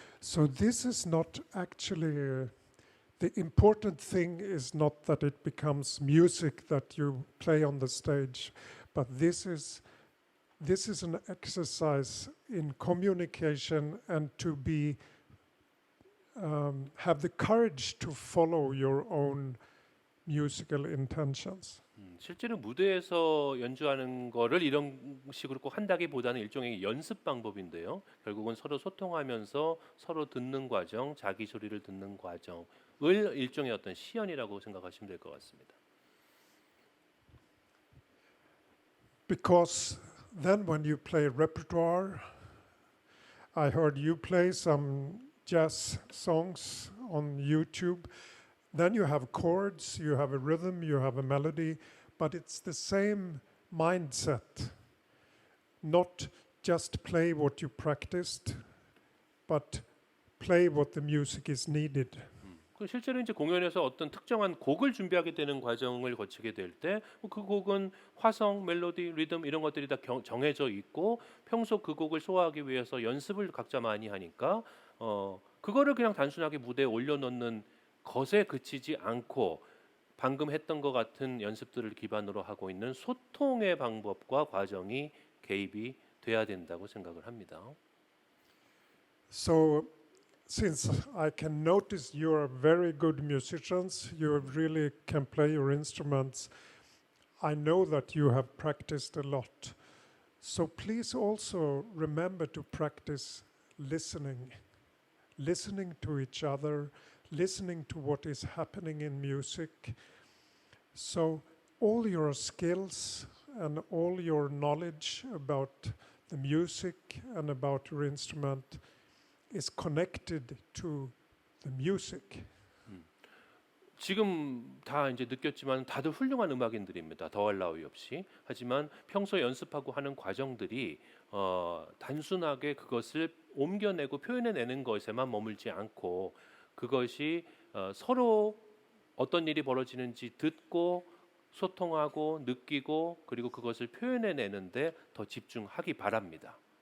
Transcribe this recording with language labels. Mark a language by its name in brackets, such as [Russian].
[English] So this is not actually the important thing is not that it becomes music that you play on the stage, but this is an exercise in communication and to be have the courage to follow your own musical intentions. [Korean] 실제로 무대에서 연주하는 거를 이런 식으로 꼭 한다기보다는 일종의 연습 방법인데요. 결국은 서로 소통하면서 서로 듣는 과정, 자기 소리를 듣는 과정을 일종의 어떤 시연이라고 생각하시면 될 것 같습니다. [English] Because then when you play repertoire, I heard you play some jazz songs on YouTube. Then you have chords, you have a rhythm, you have a melody, but it's the same mindset. Not just play what you practiced, but play what the music is needed. [Korean] 실제로 이제 공연에서 어떤 특정한 곡을 준비하게 되는 과정을 거치게 될 때 그 곡은 화성, 멜로디, 리듬 이런 것들이 다 정해져 있고 평소 그 곡을 소화하기 위해서 연습을 각자 많이 하니까 그거를 그냥 단순하게 무대에 올려놓는 것에 그치지 않고 방금 했던 것 같은 연습들을 기반으로 하고 있는 소통의 방법과 과정이 개입이 돼야 된다고 생각을 합니다. [English] So since I can notice you are very good musicians, you really can play your instruments, I know that you have practiced a lot. So please also remember to practice listening to each other, listening to what is happening in music. So all your skills and all your knowledge about the music and about your instrument is connected to the music. [Korean] 지금 다 이제 느꼈지만 다들 훌륭한 음악인들입니다. 더할 나위 없이. 하지만 평소 연습하고 하는 과정들이 단순하게 그것을 옮겨내고 표현해내는 것에만 머물지 않고 그것이 서로 어떤 일이 벌어지는지 듣고 소통하고 느끼고 그리고 그것을 표현해내는데 더 집중하기 바랍니다.